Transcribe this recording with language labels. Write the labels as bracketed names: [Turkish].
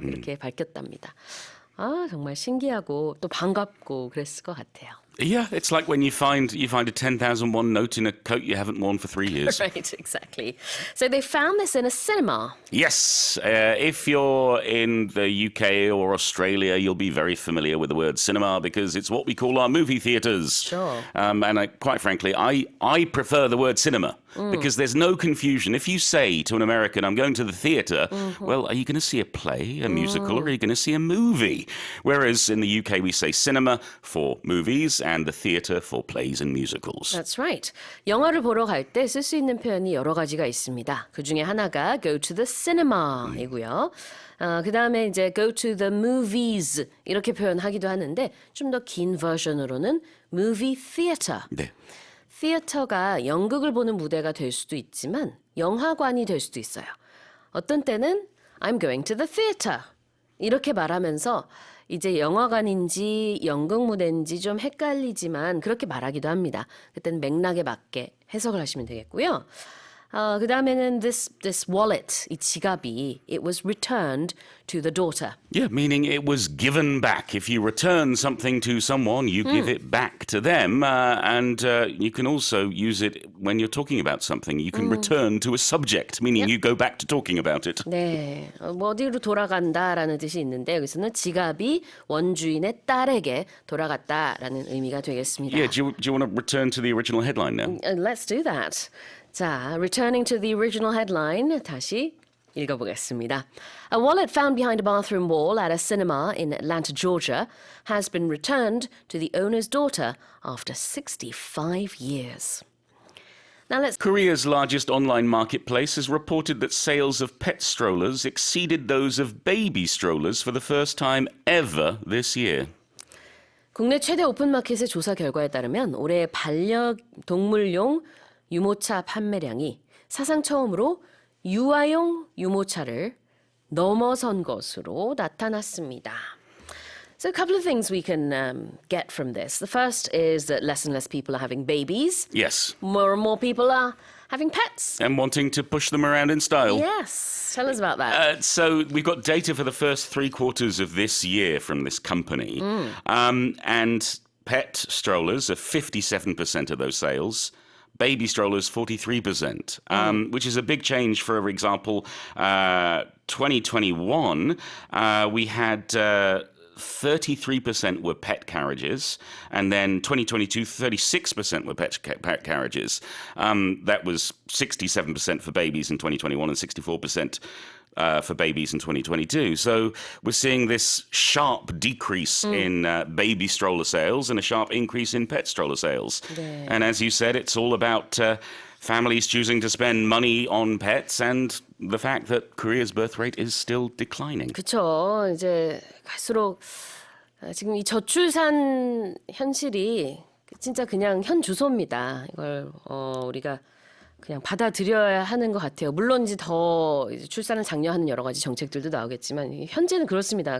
[Korean] 이렇게 밝혔답니다. 정말 신기하고 또 반갑고 그랬을 것 같아요. [English] Yeah, it's like when you find a 10,001 note in a coat you haven't worn for 3 years. Right, exactly. So they found this in a cinema. Yes, if you're in the UK or Australia, you'll be very familiar with the word cinema because it's what we call our movie theatres. Sure. And quite frankly, I prefer the word cinema because there's no confusion. If you say to an American, I'm going to the theatre, well, are you going to see a play, a musical, or are you going to see a movie? Whereas in the UK, we say cinema for movies and the theatre for plays and musicals. That's right. [Korean] 영화를 보러 갈 때 쓸 수 있는 표현이 여러 가지가 있습니다. 그 중에 하나가 [English] go to the cinema [Korean] 이고요. 그 다음에 이제 [English] go to the movies [Korean] 이렇게 표현하기도 하는데 좀 더 긴 버전으로는 [English] movie theater. [Korean] 네. theater가 연극을 보는 무대가 될 수도 있지만 영화관이 될 수도 있어요. 어떤 때는 [English] I'm going to the theater [Korean] 이렇게 말하면서 이제 영화관인지 연극 무대인지 좀 헷갈리지만 그렇게 말하기도 합니다. 그때는 맥락에 맞게 해석을 하시면 되겠고요. 그 다음에는 [English] this wallet, [Korean] 이 지갑이 [English] it was returned to the daughter. Yeah, meaning it was given back. If you return something to someone, you give it back to them. And you can also use it when you're talking about something. You can return to a subject, meaning you go back to talking about it. [Korean] 네, 어디로 돌아간다라는 뜻이 있는데 여기서는 지갑이 원주인의 딸에게 돌아갔다라는 의미가 되겠습니다. [English] Yeah, do you want to return to the original headline now? Let's do that. 자, returning to the original headline [Korean] 다시 읽어보겠습니다. [English] A wallet found behind a bathroom wall at a cinema in Atlanta, Georgia, has been returned to the owner's daughter after 65 years. Now let's Korea's largest online marketplace has reported that sales of pet strollers exceeded those of baby strollers for the first time ever this year. [Korean] 국내 최대 오픈마켓의 조사 결과에 따르면 올해 반려동물용 유모차 판매량이 사상 처음으로 유아용 유모차를 넘어선 것으로 나타났습니다. [English] So a couple of things we can get from this. The first is that less and less people are having babies. Yes. More and more people are having pets. And wanting to push them around in style. Yes. Tell us about that. So we've got data for the first 3 quarters of this year from this company. And pet strollers are 57% of those sales. Baby strollers, 43%, which is a big change. For example, 2021, we had 33% were pet carriages, and then 2022, 36% were pet carriages. That was 67% for babies in 2021 and 64% for babies in 2022. So we're seeing this sharp decrease in baby stroller sales and a sharp increase in pet stroller sales. [Korean] 네. [English] And as you said, it's all about families choosing to spend money on pets and the fact that Korea's birth rate is still declining. [Korean] 그렇죠. 이제 갈수록 지금 이 저출산 현실이 진짜 그냥 현 주소입니다. 이걸 우리가 그냥 받아들여야 하는 것 같아요. 물론 이제 더 이제 출산을 장려하는 여러 가지 정책들도 나오겠지만 현재는 그렇습니다.